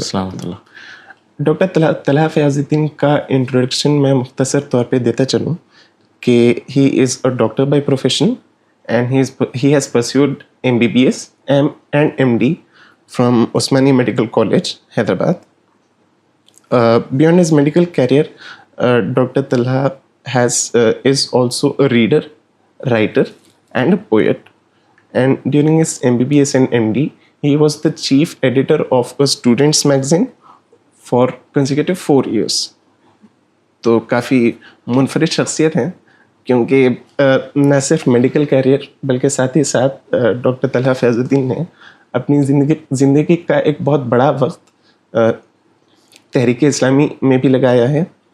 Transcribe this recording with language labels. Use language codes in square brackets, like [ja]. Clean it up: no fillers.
[ur] السلام علیکم. ڈاکٹر طلحہ فیاض الدین کا انٹروڈکشن میں مختصر طور پہ دیتا چلوں کہ [en] He is a doctor by profession and he has pursued MBBS and MD from Osmania Medical College, Hyderabad. Beyond his medical career, Dr. Talha is also a reader, writer, and a poet. And during his MBBS and MD, he was the chief editor of a student's magazine for consecutive 4 years. [ur] تو کافی منفرد شخصیت ہیں، کیونکہ نہ صرف medical career بلکہ ساتھ ہی ساتھ ڈاکٹر طلحہ فیاض الدین نے اپنی زندگی کا ایک بہت بڑا وقت تحریک اسلامی میں بھی لگایا ہے.